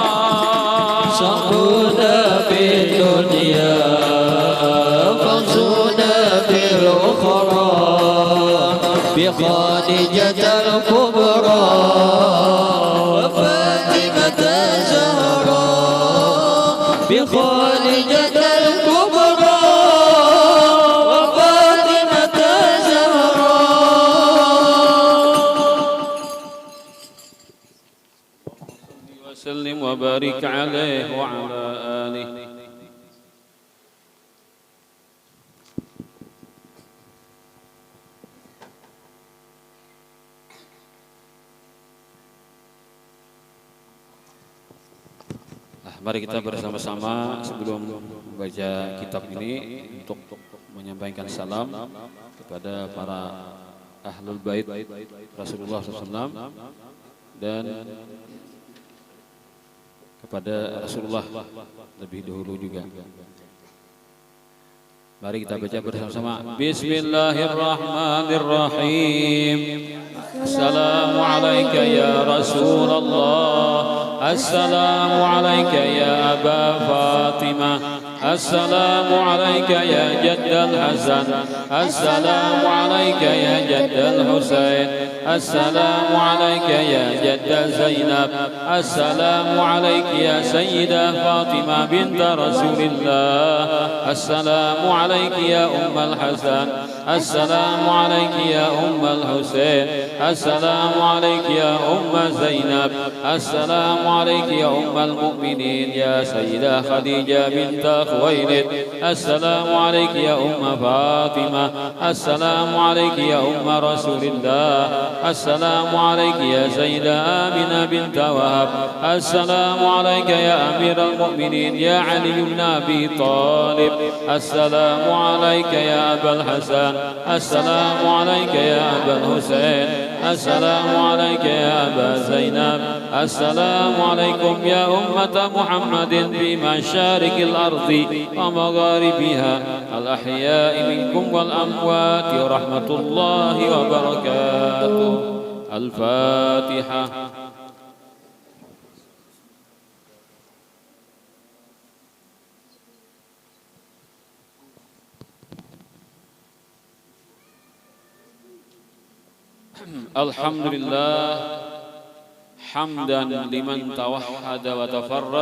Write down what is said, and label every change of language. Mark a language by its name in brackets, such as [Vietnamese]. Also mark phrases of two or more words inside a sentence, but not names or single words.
[Arabic] سعدونا في الدنيا فوزونا في الأخرى بخديجة الكبرى وفاطمة الزهراء بخديجة الكبرى وفاطمة الزهراء وسلم وبارك عليه وعلى آله. [Indonesian] Mari kita bersama-sama sebelum membaca kitab ini untuk menyampaikan salam kepada para [Arabic] أهل البيت [Indonesian] Rasulullah SAW dan kepada Rasulullah lebih dahulu juga. Mari kita baca bersama-sama. [Arabic] بسم الله الرحمن الرحيم. السلام عليك يا رسول الله. السلام عليك يا أبا فاطمة. السلام عليك يا جد الحسن. السلام عليك يا جد الحسين. السلام عليك يا جد زينب. السلام عليك يا سيدة فاطمة بنت رسول الله. السلام عليك يا أم الحسن. السلام عليك يا أم الحسين. السلام عليك يا أم زينب. السلام عليك يا أم المؤمنين يا سيدة خديجة بنت خويلد. السلام عليك يا أم فاطمة. السلام عليك يا أم رسول الله. السلام عليك يا سيدة آمنة بنت وهب. السلام عليك يا أمير المؤمنين يا علي بن أبي طالب. السلام عليك يا أبا الحسن. السلام عليك يا أبا الحسين. السلام عليك يا أبا زينب. السلام عليكم يا أمة محمد في مشارق الأرض ومغاربها الأحياء منكم والأموات ورحمة الله وبركاته. الفاتحة. الحمد لله حمدا لمن توحد وتفرد.